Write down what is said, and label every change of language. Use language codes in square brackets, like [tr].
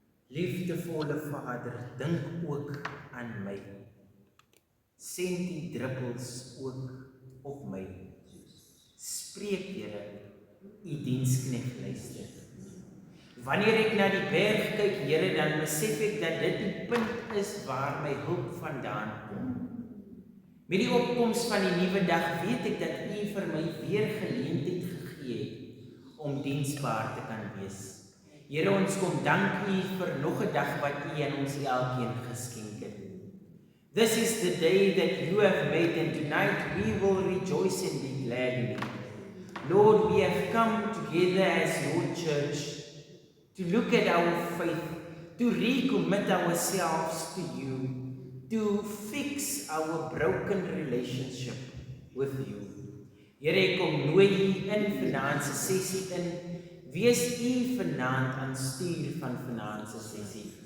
[af] Liefdevolle Vader, dink ook aan my. Send die druppels ook op my. Spreek, Here, u diensknegt luister. Wanneer ek na die berg kyk, Here, dan besef ek dat dit die punt is waar my hulp vandaan kom. Met die opkoms van die nuwe dag weet ek dat u vir my weer geleentheid gegee het om diensbaar te kan wees. Here, ons kom dank u vir nog 'n dag wat u aan ons elkeen geskenk het. [en] This is the day that you have made, and tonight we will rejoice and be glad in it. Lord, we have come together as your church to look at our faith, to recommit ourselves to you, to fix our broken relationship with you. [af] Here, ek kom nooi u in vanaand se sessie in. Wees u vanaand aan stuur van vanaand se sessie.